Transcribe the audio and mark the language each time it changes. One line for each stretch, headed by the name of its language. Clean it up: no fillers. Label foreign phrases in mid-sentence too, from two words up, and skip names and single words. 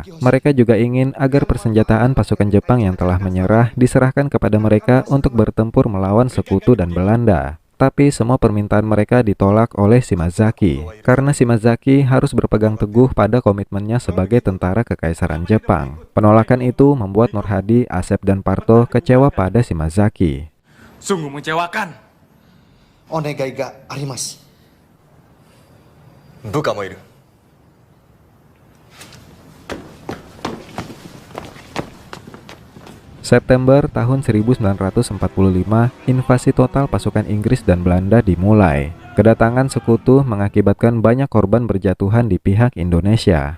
Indonesian: Mereka juga ingin agar persenjataan pasukan Jepang yang telah menyerah diserahkan kepada mereka untuk bertempur melawan sekutu dan Belanda. Tapi semua permintaan mereka ditolak oleh Shimazaki, karena Shimazaki harus berpegang teguh pada komitmennya sebagai tentara kekaisaran Jepang. Penolakan itu membuat Nur Hadi, Asep, dan Parto kecewa pada Shimazaki. Sungguh mengecewakan.
Japanese: お願いがあります. 部下もいる.
Indonesian: September tahun 1945, invasi total pasukan Inggris dan Belanda dimulai. Kedatangan sekutu mengakibatkan banyak korban berjatuhan di pihak Indonesia.